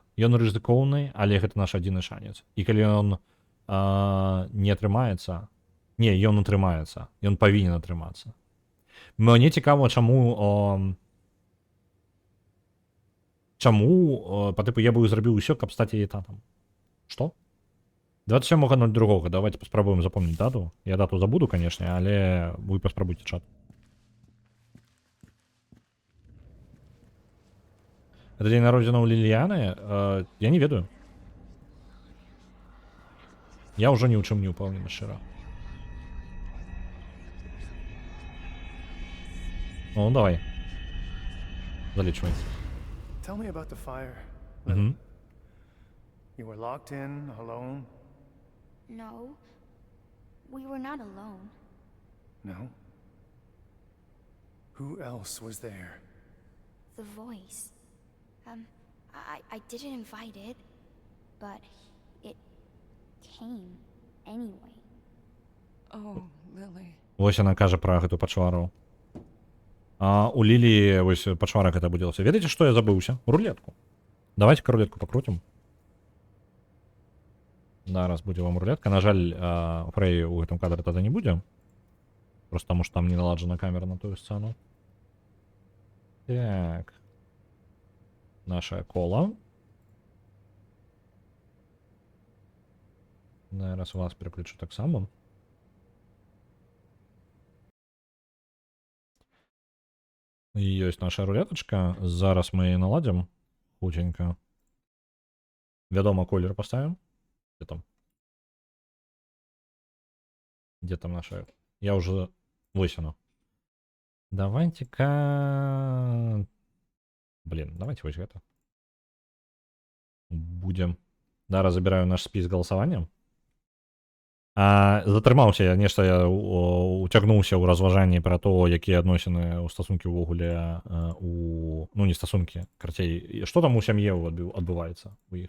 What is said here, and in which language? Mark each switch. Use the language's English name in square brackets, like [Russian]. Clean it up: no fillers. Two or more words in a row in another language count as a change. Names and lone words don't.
[Belarusian] Ён рызыкоўны, але гэта наш адзіны шанец. І калі ён не атрымаецца, ён атрымаецца, ён павінен атрымацца. Мне цікава, чаму чаму па тыпу я бы зрабіў усё, каб стаць яе татам. Што? 27.02. Давайте паспрабуем запомніць дату. Я дату забуду, канешне, але вы паспрабуйце чат. Это день народзінаў Ліліяны? Я не ведаю. Я ўжо ні ў чым не ўпэўнены шчыра. Ну, давай. Залічвай. [English] Tell me about the fire. Мгм. You were locked in, alone? No, we were not alone. No? Who else was there? The voice. I didn't invite it, but it came anyway. Oh, Lily. [Belarusian] Вось яна кажа пра гэту пачвару. А у Лілі вось пачвара гэта будзілася. Ведаеце, што я забыўся? Рулетку. Давайте-ка рулетку пакрутім. Зараз будзе вам рулетка. На жаль, Фрей у гэтым кадры тады не будзе. Просто таму, што там не наладжана камера на тую сцэну. Так. Наша кола. Зараз вас переключу так само. Ёсць наша рулеточка. Зараз мы яе наладзім. Хутенька. Вядома, колер поставим. Где там? [Russian] Где там наша? Я уже высуну. Давайте-ка... [Belarusian] Блин, давайте вось гэта. Будем. Да, забираю наш спіс голосования. Затрымаўся я, нешта я уцягнуўся ў разважанні пра то, якія адносіны ў стасункі ўвогуле ну не стасункі, карацей, што там у сям'і адбываецца у іх.